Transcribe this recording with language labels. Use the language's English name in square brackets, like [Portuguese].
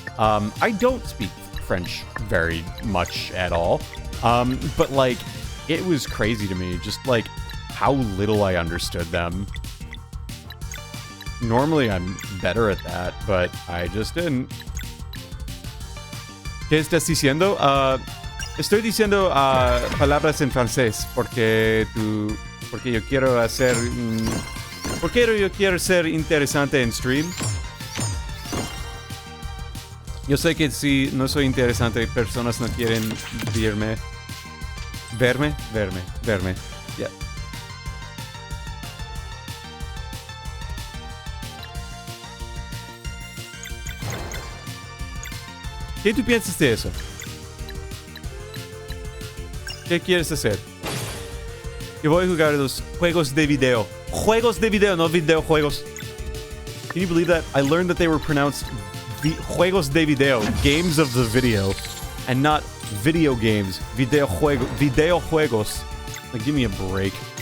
[English] I don't speak French very much at all. But, like, it was crazy to me, just, like, how little I understood them. Normally I'm better at that, but I just didn't. [Spanish] ¿Qué estás diciendo? Estoy diciendo palabras en francés porque yo quiero hacer... porque yo quiero ser interesante en stream. Yo sé que si no soy interesante, personas no quieren verme. Verme. Yeah. ¿Qué tú piensas de eso? ¿Qué quieres hacer? Yo voy a jugar los juegos de video. Juegos de video, no videojuegos. [English] Can you believe that? I learned that they were pronounced [Spanish] juegos de video, [English] games of the video, and not video games, videojuegos. Like, give me a break.